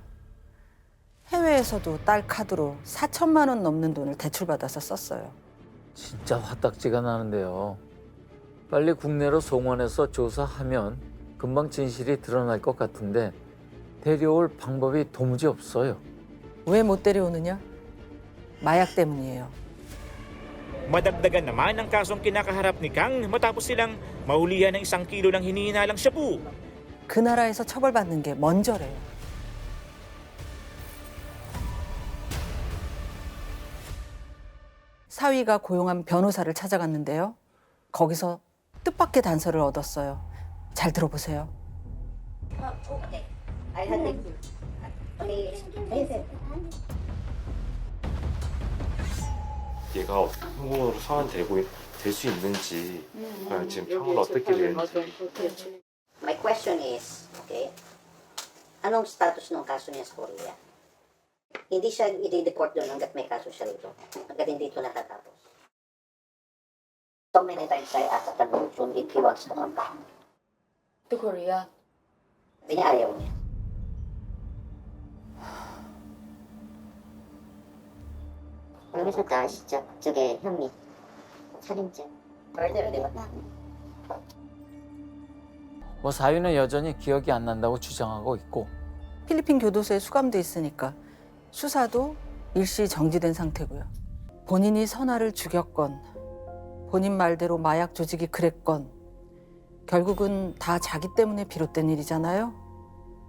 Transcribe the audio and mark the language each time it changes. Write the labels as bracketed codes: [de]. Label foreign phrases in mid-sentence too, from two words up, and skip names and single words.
[ko] 해외에서도 딸 카드로 4천만 원 넘는 돈을 대출받아서 썼어요. 진짜 화딱지가 나는데요. 빨리 국내로 송환해서 조사하면 금방 진실이 드러날 것 같은데 데려올 방법이 도무지 없어요. 왜 못 데려오느냐? 마약 때문이에요. [tl] Madagdagan naman ang kasong kinakaharap ni Kang matapos silang mahulihan ng 1 kilo ng hinihinalang shabu. [ko] 그 나라에서 처벌받는 게 먼저래요. 사위가 고용한 변호사를 찾아갔는데요. 거기서 뜻밖의 단서를 얻었어요. 잘 들어보세요. 얘가 어떻게 한국으로 소환되고 될 수 있는지 지금 평을 어떻게 되는지. [en] My question is, [tl] okay, anong status ng kaso niya sa Korea? Hindi siya i-deport doon hanggat may kaso siya rito. Hanggat hindi ito natatapos. [en] So many times I asked the Chun if he wants to come back. To Korea. [tl] Hindi niya ayaw niya. [ko] 여기서 다 아시죠? 그쪽에 혐의. 살인죄. [tl] Murder, di ba? [ko] 뭐 사위는 여전히 기억이 안 난다고 주장하고 있고 필리핀 교도소에 수감돼 있으니까 수사도 일시 정지된 상태고요. 본인이 선아를 죽였건 본인 말대로 마약 조직이 그랬건 결국은 다 자기 때문에 비롯된 일이잖아요.